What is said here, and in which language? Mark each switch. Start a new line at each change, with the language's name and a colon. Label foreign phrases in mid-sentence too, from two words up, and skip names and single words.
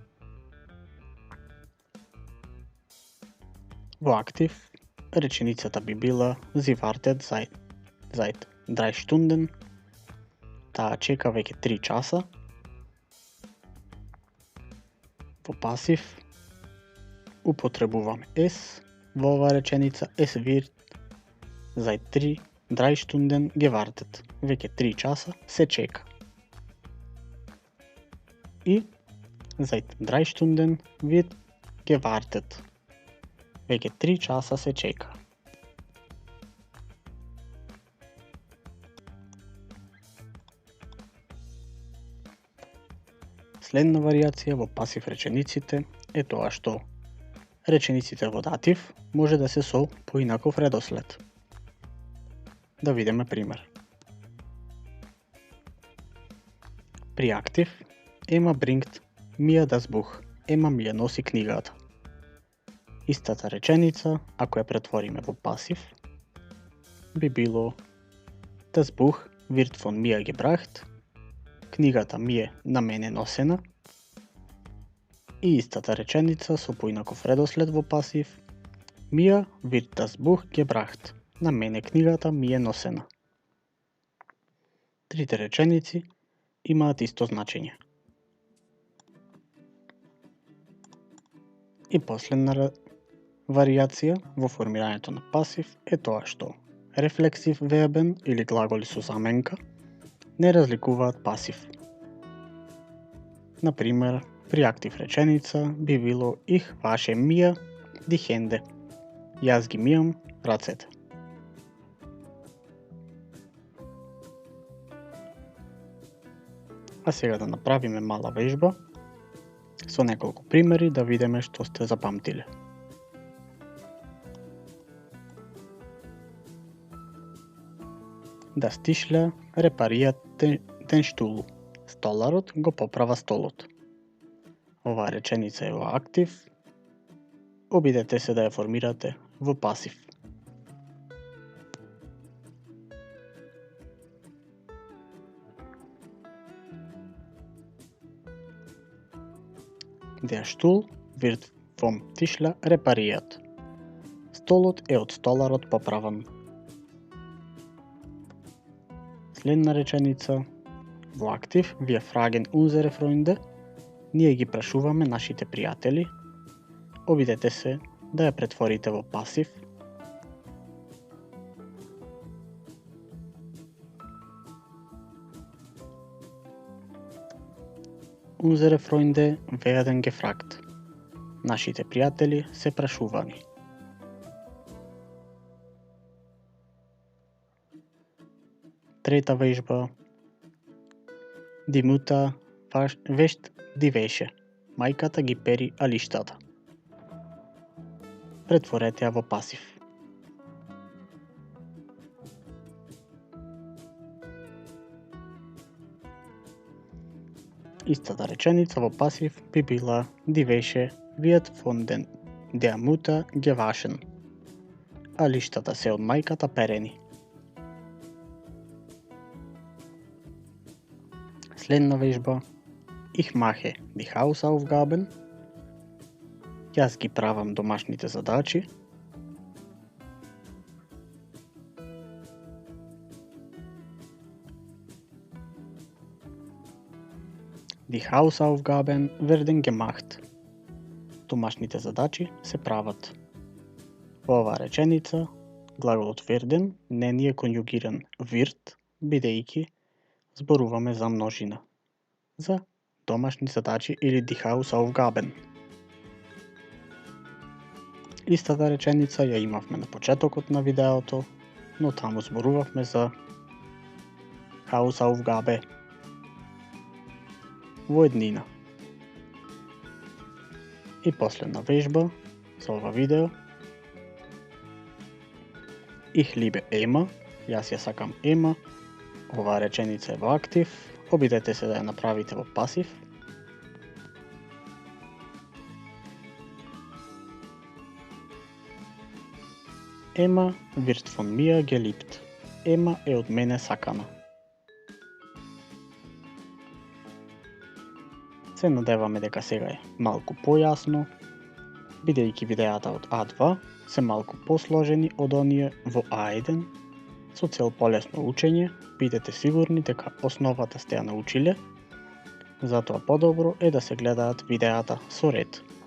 Macedonian: Во актив, реченицата би била
German: Sie wartet seit 3 Stunden.
Macedonian: Таа чека веќе 3 часа. Во пасив, употребуваме es во оваа реченица.
German: Es wird seit 3 Stunden gewartet.
Macedonian: Веќе 3 часа се чека.
German: И seit 3 Stunden wird gewartet.
Macedonian: Веќе 3 часа се чека. Следна варијација во пасив речениците е тоа што речениците во датив може да се со поинаков редослед. Да видиме пример. При актив, Ема
German: bringt mir das Buch.
Macedonian: Ема ми ја носи книгата. Истата реченица, ако ја претвориме во пасив, би било
German: Das Buch wird von mir gebracht.
Macedonian: Книгата ми е на мене носена. И истата реченица со поинаков редослед во пасив.
German: Mir wird das Buch gebracht.
Macedonian: На мене книгата ми е носена. Трите реченици имаат исто значење. И последна варијација во формирањето на пасив е тоа што рефлексив вербен или глаголи со заменка не разликуваат пасив. Например, при актив реченица би било
German: Ich wasche mir die Hände.
Macedonian: Јас ги мијам рацете. А сега да направиме мала вежба со неколку примери да видиме што сте запамтиле.
German: Das Tischler repariert den Stuhl.
Macedonian: Столарот го поправа столот. Оваа реченица е во актив. Обидете се да ја формирате во пасив.
German: Der Stuhl wird vom Tischler repariert.
Macedonian: Столот е од столарот поправан. Следна реченица во актив,
German: wir fragen unsere Freunde.
Macedonian: Ние ги прашуваме нашите пријатели. Обидете се да ја претворите во пасив.
German: Unsere Freunde werden gefragt.
Macedonian: Нашите пријатели се прашувани. Трета вежба.
German: Die Mutter wäscht die Wäsche.
Macedonian: Мајката ги пери алиштата. Претворете ја во пасив. Истата реченица во пасив би била
German: Die Wäsche wird von der Mutter gewaschen.
Macedonian: Алиштата се од мајката перени. Следна вежба.
German: Ich mache die Hausaufgaben.
Macedonian: Јас ги правам домашните задачи.
German: Die Hausaufgaben werden gemacht.
Macedonian: Домашните задачи се прават. Во оваа реченица, глаголот werden не ни е конјугиран wird, бидејќи зборуваме за множина. За домашни задачи или
German: die Hausaufgaben.
Macedonian: Истата реченица ја имавме на почетокот на видеото, но таму зборувавме за Hausaufgabe во еднина. И последна вежба за ова видео.
German: Ich liebe Emma.
Macedonian: Јас ја сакам Ема. Оваа реченица е во актив. Обидете се да ја направите во пасив.
German: Ема wird von mir geliebt.
Macedonian: Ема е од мене сакана. Се надеваме дека сега е малку појасно, бидејќи видеата од А2 се малку посложени од оние во А1. Со цел полесно учење, бидете сигурни дека основата сте ја научиле, затоа подобро е да се гледаат видеата со ред.